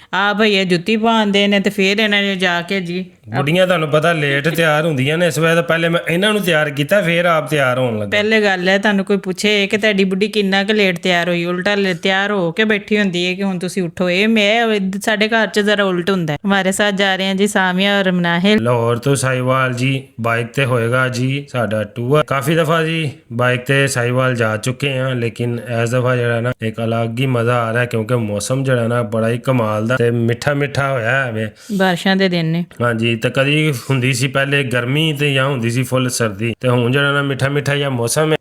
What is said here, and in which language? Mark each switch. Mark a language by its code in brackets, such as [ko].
[pa] ਆ ਭਈਏ ਜੁੱਤੀ ਪਾਉਂਦੇ ਨੇ ਤੇ ਫਿਰ ਇਹਨਾਂ ਨੇ ਜਾ ਕੇ ਜੀ, ਬੁੱਢੀਆਂ ਤੁਹਾਨੂੰ ਪਤਾ ਲੇਟ ਤਿਆਰ ਹੁੰਦੀਆਂ ਨੇ। ਇਸ ਵੇਲੇ ਤਾਂ ਪਹਿਲੇ ਮੈਂ ਇਹਨਾਂ ਨੂੰ ਤਿਆਰ ਕੀਤਾ, ਫਿਰ ਆਪ ਤਿਆਰ ਹੋਣ ਲੱਗਾ। ਪਹਿਲੇ ਗੱਲ ਹੈ ਤੁਹਾਨੂੰ ਕੋਈ ਪੁੱਛੇ ਕਿ ਤੁਹਾਡੀ ਬੁੱਢੀ ਕਿੰਨਾ ਕੁ ਲੇਟ ਤਿਆਰ ਹੋਈ, ਉਲਟਾ ਤਿਆਰ ਹੋ ਕੇ ਬੈਠੀ ਹੁੰਦੀ ਹੈ ਕਿ ਹੁਣ ਤੁਸੀਂ ਉੱਠੋ। ਇਹ ਸਾਡੇ ਘਰ 'ਚ ਜ਼ਰਾ ਉਲਟ ਹੁੰਦਾ ਹੈ। [ur] ਹਮਾਰੇ ਸਾਥ ਜਾ ਰਹੇ हैं जी सामिया और मनाहिल। [pa] ਲਾਹੌਰ ਤੋਂ ਸਾਹੀਵਾਲ ਜੀ ਬਾਈਕ ਤੇ ਹੋਏਗਾ ਜੀ ਸਾਡਾ ਟੂਰ। ਕਾਫੀ ਦਫਾ ਜੀ ਬਾਈਕ ਤੇ ਸਾਹੀਵਾਲ ਜਾ ਚੁੱਕੇ ਹਾਂ, ਲੇਕਿਨ ਇਸ ਦਫਾ ਜਿਹੜਾ ਨਾ ਇੱਕ ਅਲੱਗ ਹੀ ਮਜ਼ਾ ਆ ਰਿਹਾ ਕਿਉਂਕਿ ਮੌਸਮ ਜਿਹੜਾ ਨਾ ਬੜਾ ਹੀ ਕਮਾਲ ਦਾ ਤੇ ਮਿੱਠਾ ਹੋਇਆ ਹੈ। ਬਾਰਿਸ਼ਾਂ ਦੇ ਦਿਨ ਨੇ। ਹਾਂਜੀ, ਤੇ ਕਦੀ ਹੁੰਦੀ ਸੀ ਪਹਿਲੇ ਗਰਮੀ ਤੇ ਜਾਂ ਹੁੰਦੀ ਸੀ ਫੁੱਲ ਸਰਦੀ, ਤੇ ਹੁਣ ਜਿਹੜਾ ਨਾ ਮਿੱਠਾ ਜਿਹਾ ਮੌਸਮ ਹੈ।